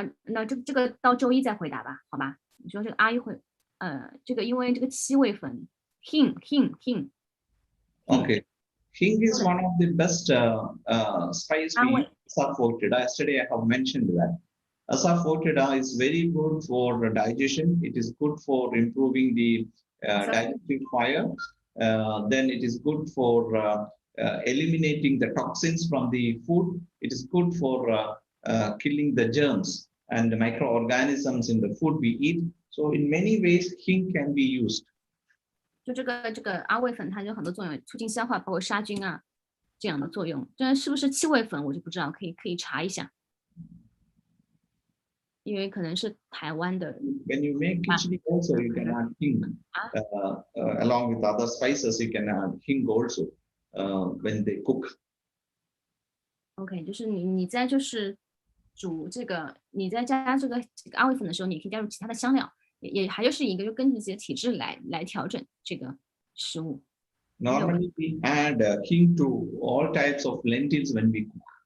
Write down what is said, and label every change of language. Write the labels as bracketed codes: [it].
[zh] 那这个到周一再回答吧，好吧？你说这个阿姨会，这个因为这个七味粉 hing。 [en] Okay. Hing is one of the best spice we use. Asafoetida. Yesterday I have mentioned that. Asafoetida is very good for digestion. It is good for improving the digestive fire. Then it is good for eliminating the toxins from the food. It is good for killing the germs and the microorganisms in the food we eat. So in many ways, hing can be used. [zh] 就这个阿魏粉，它有很多作用，促进消化，包括杀菌啊这样的作用。这是不是七味粉，我就不知道，可以查一下，因为可能是台湾的。 [en] When you make khichdi also, you can add hing. Along with other spices, you can add hing also when they cook. [zh] OK， 就是你在就是煮这个，你在加这个阿魏粉的时候，你可以加入其他的香料，也还就是一个就根据自己的体质来调整这个食物。 [en] Normally, we add hing to all types of lentils when we cook.